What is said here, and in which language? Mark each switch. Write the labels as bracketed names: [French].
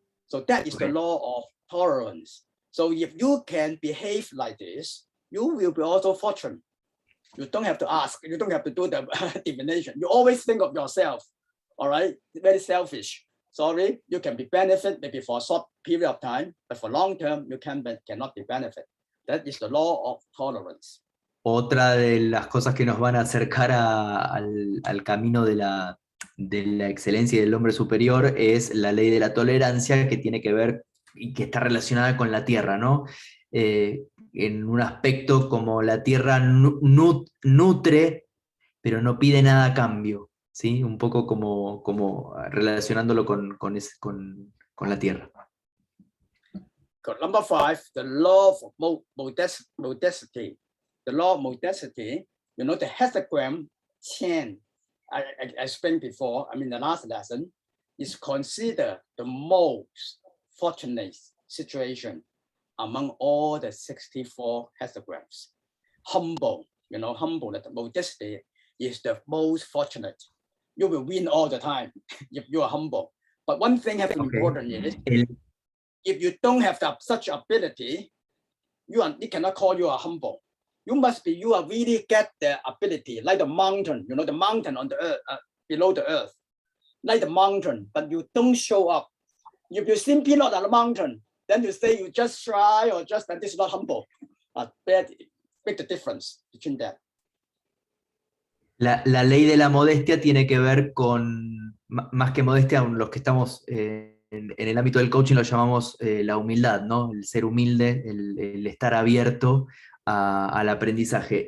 [English] So that is the law of tolerance. So if you can behave like this, you will be also fortunate. You don't have to ask. You don't have to do the divination. You always think of yourself. All right, very selfish. Sorry, you can be benefit maybe for a short period of time, but for long term, you cannot be benefit. That is the law of tolerance. [Spanish] Otra de las cosas que nos van a acercar al camino de la excelencia y del hombre superior es la ley de la tolerancia, que tiene que ver y que está relacionada con la tierra, ¿no? En un aspecto como la tierra nutre, pero no pide nada a cambio, ¿sí? Un poco como relacionándolo con la tierra. [English] Number 5, the law of modesty. The law of modesty, the hexagram 10, I explained before, the last lesson, is considered the most fortunate situation among all the 64 hexagrams. Humble, modesty is the most fortunate. You will win all the time if you are humble. But one thing that's important is, if you don't have such ability, it cannot call you a humble. You are really get the ability, like the mountain, the mountain on the earth, below the earth, like the mountain, but you don't show up. If you simply not on the mountain, then you say you just try or just, and this is not humble. Make the difference between that. [Spanish] La ley de la modestia tiene que ver con, más que modestia, los que estamos en el ámbito del coaching lo llamamos la humildad, ¿no? El ser humilde, el estar abierto al aprendizaje.